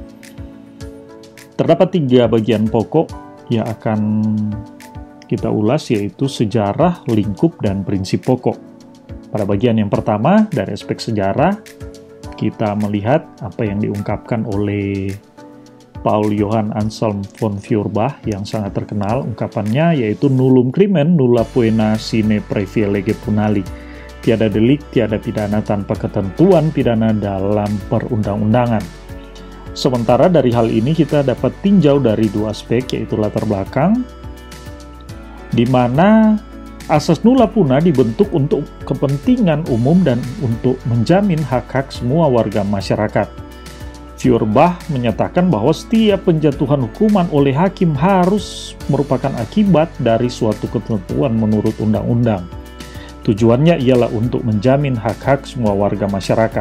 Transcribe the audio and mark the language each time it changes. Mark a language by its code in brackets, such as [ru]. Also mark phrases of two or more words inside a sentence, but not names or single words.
[id] Terdapat 3 bagian pokok yang akan kita ulas, yaitu sejarah, lingkup, dan prinsip pokok. Pada bagian yang pertama, dari aspek sejarah, kita melihat apa yang diungkapkan oleh Paul Johann Anselm von Feuerbach yang sangat terkenal. Ungkapannya yaitu [la] nullum crimen nulla poena sine previa lege punali. [id] Tiada delik, tiada pidana tanpa ketentuan pidana dalam perundang-undangan. Sementara dari hal ini kita dapat tinjau dari 2 aspek, yaitu latar belakang, di mana asas [la] nulla poena [id] dibentuk untuk kepentingan umum dan untuk menjamin hak-hak semua warga masyarakat. Feuerbach menyatakan bahwa setiap penjatuhan hukuman oleh hakim harus merupakan akibat dari suatu ketentuan menurut undang-undang. Tujuannya ialah untuk menjamin hak-hak semua warga masyarakat.